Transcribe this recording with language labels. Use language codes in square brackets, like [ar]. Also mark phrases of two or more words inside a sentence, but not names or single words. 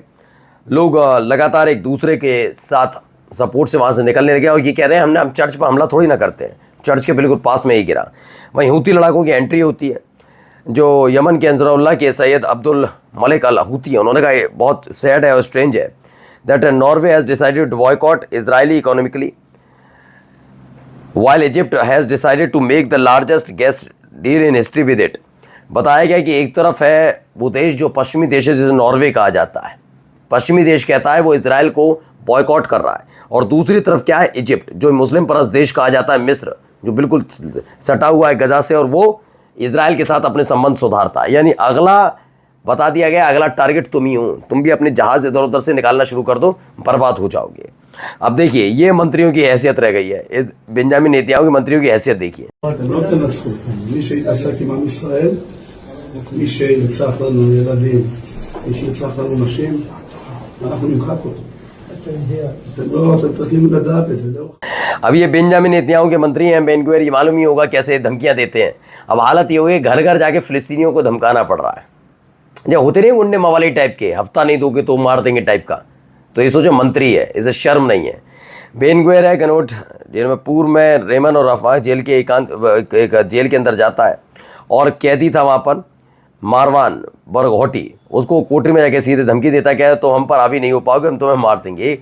[hi] लोग लगातार एक दूसरे के साथ सपोर्ट से वहाँ से निकलने लगे और ये कह रहे हैं हम चर्च पर हमला थोड़ी ना करते हैं, चर्च के बिल्कुल पास में ही गिरा। वहीं हूती लड़ाकों की एंट्री होती है, जो यमन के अंसरुल्लाह के सैयद अब्दुल मलिक अल हूती है। उन्होंने कहा ये बहुत सैड है और स्ट्रेंज है [en] that Norway has decided to boycott Israeli economically while Egypt has decided to make the largest gas deal in history with it। [hi] बताया गया कि एक तरफ है वो देश जो पश्चिमी देश है, जिसे नॉर्वे कहा जाता है, पश्चिमी देश कहता है, वो इजराइल को बॉयकॉट कर रहा है। और दूसरी तरफ क्या है, इजिप्ट, जो मुस्लिम परस्त देश कहा जाता है, मिस्र, जो बिल्कुल सटा हुआ है गजा से, और वो इजराइल के साथ अपने संबंध सुधारता है। यानी अगला बता दिया गया, अगला टारगेट तुम ही हो, तुम भी अपने जहाज इधर उधर से निकालना शुरू कर दो, बर्बाद हो जाओगे। अब देखिए ये मंत्रियों की हैसियत रह गई है, बेंजामिन नेतन्याहू के मंत्रियों की हैसियत देखिए। [he] אתם לא תנצחו, מי שיתעסק עם עם ישראל, מי שירצח לנו ילדים, מי שירצח לנו נשים, אנחנו נמחק אותו. אתם צריכים לדעת את זה, לא? [hi] अब ये बेंजामिन नेतन्याहू के मंत्री हैं बेन गुवेर, ये मालूम ही होगा कैसे धमकियां देते हैं। अब हालत ये हो गई, घर घर जाके फिलिस्तीनियों को धमकाना पड़ रहा है। जो होते नहीं गुंडे मवाली टाइप के, हफ्ता नहीं दोगे तो मार देंगे टाइप का, तो ये सोचो मंत्री है, इसे शर्म नहीं है। बेन गुवेर है कनोट जेल में, पूर्व में रेमन और रफा जेल के एक जेल के अंदर जाता है, और कैदी था वहाँ पर मारवान बरघोटी, उसको कोठरी में जाके सीधे धमकी देता क्या है, तो हम पर हावी नहीं हो पाओगे, हम तुम्हें मार देंगे।